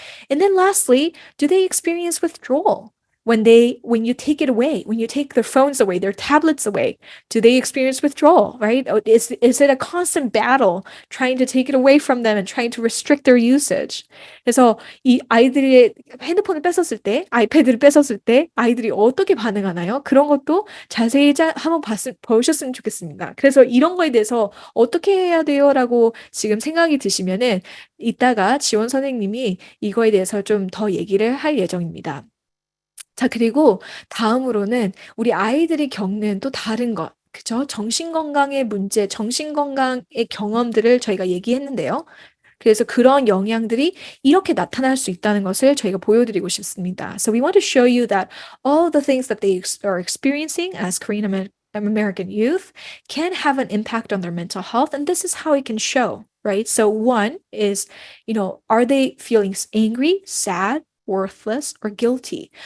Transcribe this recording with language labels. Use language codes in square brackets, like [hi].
[en] And then lastly, do they experience withdrawal? When you take it away, when you take their phones away, their tablets away, do they experience withdrawal, right? Is it a constant battle trying to take it away from them and trying to restrict their usage? [ko] 그래서 이 아이들이 핸드폰을 뺏었을 때, 아이패드를 뺏었을 때 아이들이 어떻게 반응하나요? 그런 것도 자세히 한번 보셨으면 좋겠습니다. 그래서 이런 거에 대해서 어떻게 해야 돼요라고 지금 생각이 드시면은 이따가 지원 선생님이 이거에 대해서 좀 더 얘기를 할 예정입니다. 자, 그리고 다음으로는 우리 아이들이 겪는 또 다른 것, 그죠? 정신건강의 문제, 정신건강의 경험들을 저희가 얘기했는데요. 그래서 그런 영향들이 이렇게 나타날 수 있다는 것을 저희가 보여드리고 싶습니다. [en] So we want to show you that all the things that they are experiencing as Korean American youth can have an impact on their mental health, and this is how it can show, right? So one is, are they feeling angry, sad, worthless, or guilty?